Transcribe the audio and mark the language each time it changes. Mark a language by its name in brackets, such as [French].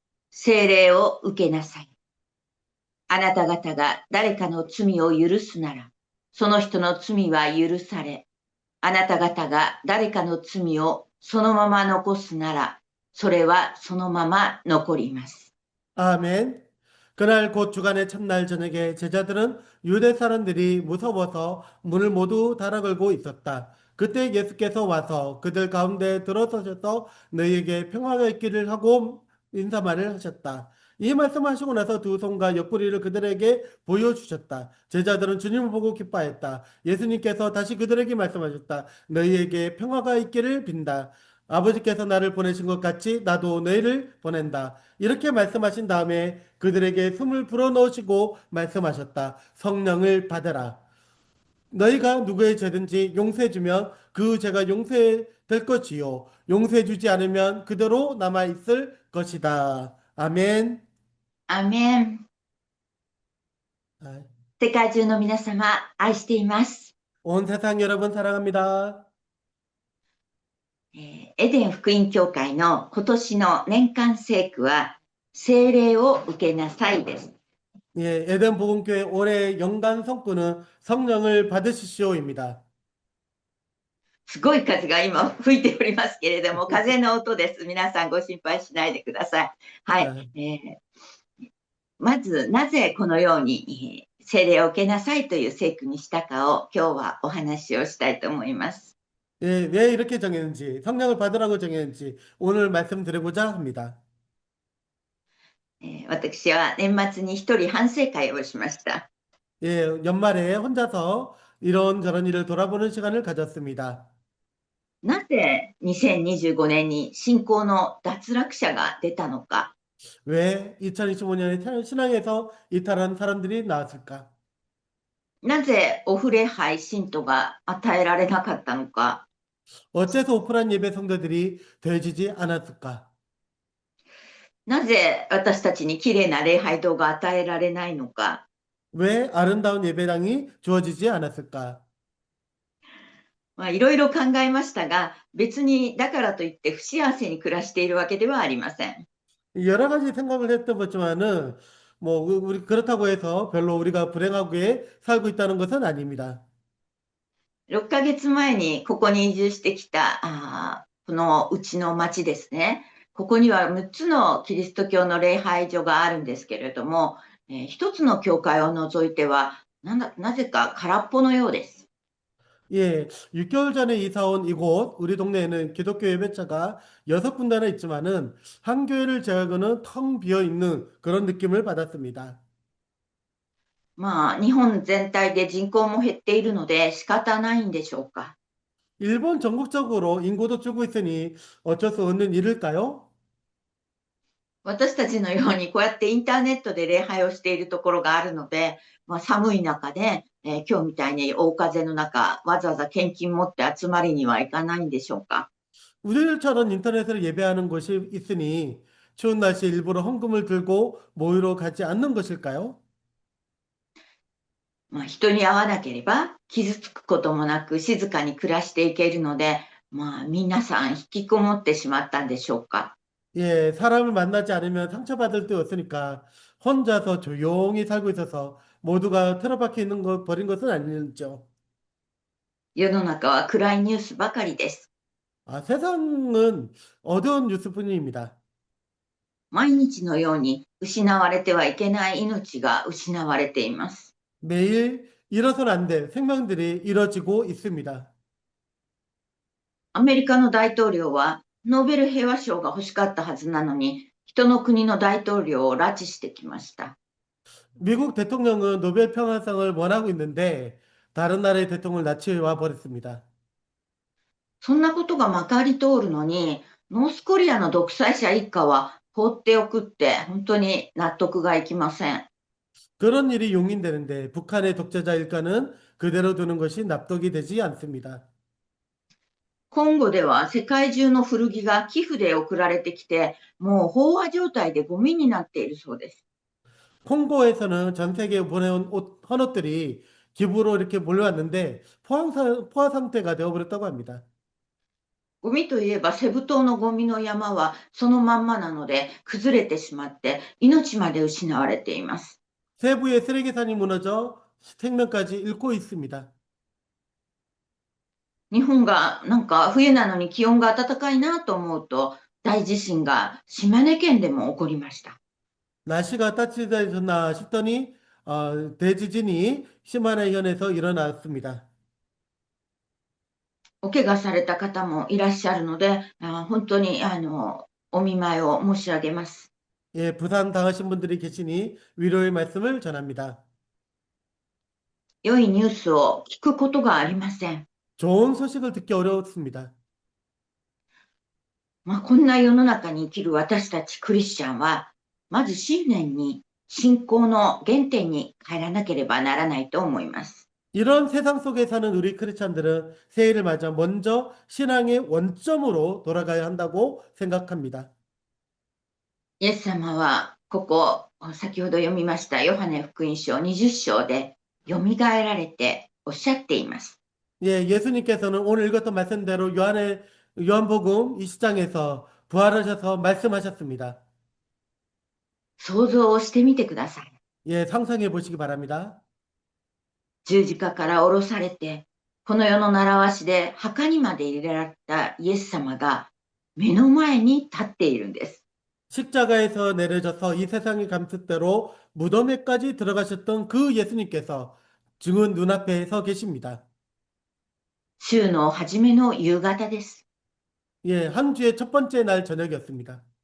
[Japanese] 聖霊を受けなさい。あなた方が誰かの罪を許すなら、その人の罪は許され、あなた方が誰かの罪をそのまま残すなら、それはそのまま残ります。 [Korean] 아멘. 그날 곧 주간의 첫날 저녁에 제자들은 유대 사람들이 무서워서 문을 모두 닫아 걸고 있었다. 그때 예수께서 와서 그들 가운데 들어서셔서 너희에게 평화가 있기를 하고 인사말을 하셨다. 이 말씀하시고 나서 두 손과 옆구리를 그들에게 보여주셨다. 제자들은 주님을 보고 기뻐했다. 예수님께서 다시 그들에게 말씀하셨다. 너희에게 평화가 있기를 빈다. 아버지께서 나를 보내신 것 같이 나도 너희를 보낸다. 이렇게 말씀하신 다음에 그들에게 숨을 불어넣으시고 말씀하셨다. 성령을 받으라. 너희가 누구의 죄든지 용서해주면 그 죄가 용서될 것이요. 용서해주지 않으면 그대로 남아있을 것이다. 아멘. [Japanese] アーメン。 아, 世界中の皆様、愛しています。 [Korean] 온 세상 여러분 사랑합니다. [Japanese] エデン福音教会の今年の年間聖句は、聖霊を受けなさいです。 [Korean] 예, 에덴 복음교회 올해 연간 성구는 성령을 받으시오입니다. [Japanese] すごい風が今吹いておりますけれども、風の音です。皆さんご心配しないでください。はい。 아, まず、なぜこのように聖霊を受けなさいという聖句にしたかを今日はお話をしたいと思います。 [Korean] 예, 왜 이렇게 정했는지, 성령을 받으라고 정했는지 오늘 말씀드리고자 합니다. [Japanese] 私は年末に一人反省会をしました。 [Korean] 예, 연말에 혼자서 이런저런 일을 돌아보는 시간을 가졌습니다. [Japanese] なぜ2025年に信仰の脱落者が出たのか。 [Korean] 왜 2025년에 신앙에서 이탈한 사람들이 나왔을까? [Japanese] なぜオフ礼拝信徒が与えられなかったのか。 [Korean] 어째서 오프라인 예배 성도들이 되어지지 않았을까? [Japanese] なぜ私たちにきれいな礼拝堂が与えられないのか。 [Korean] 왜 아름다운 예배당이 주어지지 않았을까? [Japanese] いろいろ考えましたが、別にだからといって不幸せに暮らしているわけではありません。 [Korean] 여러 가지 생각을 했던 거지만은 뭐 우리 그렇다고 해서 별로 우리가 불행하게 살고 있다는 것은 아닙니다. [Japanese] 6ヶ月前にここに移住してきたこのうちの町ですね。ここには6つのキリスト教の礼拝所があるんですけれども、1つの教会を除いてはなぜか空っぽのようです。 [Korean] 예, 6개월 전에 이사 온 이곳 우리 동네에는 기독교 예배차가 6군데나 있지만은 한 교회를 제외하고는 텅 비어 있는 그런 느낌을 받았습니다. [Japanese] 日本全体で人口も減っているので仕方ないんでしょうか。 [Korean] 일본 전국적으로 인구도 줄고 있으니 어쩔 수 없는 일일까요? [Japanese] 私たちのようにこうやってインターネットで礼拝をしているところがあるので、寒い中で、今日みたいに大風の中、わざわざ献金持って集まりには行かないんでしょうか。 [Korean] 우리들처럼 인터넷으로 예배하는 곳이 있으니 추운 날씨에 일부러 헌금을 들고 모이러 가지 않는 것일까요? [Japanese] 人に会わなければ傷つくこともなく静かに暮らしていけるので、皆さん引きこもってしまったんでしょうか。 [Korean] 예, 사람을 만나지 않으면 상처받을 데 없으니까 혼자서 조용히 살고 있어서 모두가 틀어박혀 있는 것, 버린 것은 아니죠. [Japanese] 世の中は暗いニュースばかりです。 [Korean] 아, 세상은 어두운 뉴스뿐입니다. [Japanese] 毎日のように失われてはいけない命が失われています。 [Korean] 매일 잃어서는 안 될 생명들이 잃어지고 있습니다. [Japanese] アメリカの大統領はノーベル平和賞が欲しかったはずなのに、人の国の大統領を拉致してきました。 [Korean] 미국 대통령은 노벨 평화상을 원하고 있는데 다른 나라의 대통령을 납치해와 버렸습니다. [Japanese] そんなことがまかり通るのに、ノースコリアの独裁者一家は放っておくって本当に納得がいきません。 [Korean] 그런 일이 용인되는데 북한의 독재자 일가는 그대로 두는 것이 납득이 되지 않습니다. [Japanese] コンゴでは世界中の古着が寄付で送られてきて、もう飽和状態でゴミになっているそうです。 [Korean] 콩고에서는 전 세계에 보내온 옷, 헌옷들이 기부로 이렇게 몰려왔는데 포화 상태가 되어버렸다고 합니다. [Japanese] ゴミといえばセブ島のゴミの山はそのまんまなので崩れてしまって命まで失われています。 [Korean] 세부의 쓰레기산이 무너져 생명까지 잃고 있습니다. [Japanese] 日本がなんか冬なのに気温が暖かいなと思うと大地震が島根県でも起こりました。 [Korean] 날씨가 따뜻해졌나 싶더니 대지진이 시마네현에서 일어났습니다. [Japanese] お怪我された方もいらっしゃるので、本当にお見舞いを申し上げます。 [Korean] 예, 부산 당하신 분들이 계시니 위로의 말씀을 전합니다. [Japanese] 良いニュースを聞くことがありません。 [Korean] 좋은 소식을 듣기 어려웠습니다. [Japanese] こんな世の中に生きる私たちクリスチャンは、まず信念に、信仰の原点に帰らなければならないと思います。 [Korean] 이런 세상 속에 사는 우리 크리스찬들은 새해를 맞아 먼저 신앙의 원점으로 돌아가야 한다고 생각합니다. [Japanese] イエス様は、ここ、先ほど読みましたヨハネ福音書20章で、よみがえられておっしゃっています。 [Korean] 예, 예수님께서는 오늘 읽었던 말씀대로 요한복음 20장에서 부활하셔서 말씀하셨습니다. [Japanese] 想像をしてみてください。 [Korean] 예, 상상해 보시기 바랍니다. [Japanese] 十字架から降ろされて、この世の習わしで墓にまで入れられたイエス様が目の前に立っているんです。 [Korean] 십자가에서 내려져서 이 세상의 감습대로 무덤에까지 들어가셨던 그 예수님께서 증은 눈앞에 서 계십니다. [Japanese] 週の初めの夕方です。 [Korean] 예, 한 주의 첫 번째 날 저녁이었습니다.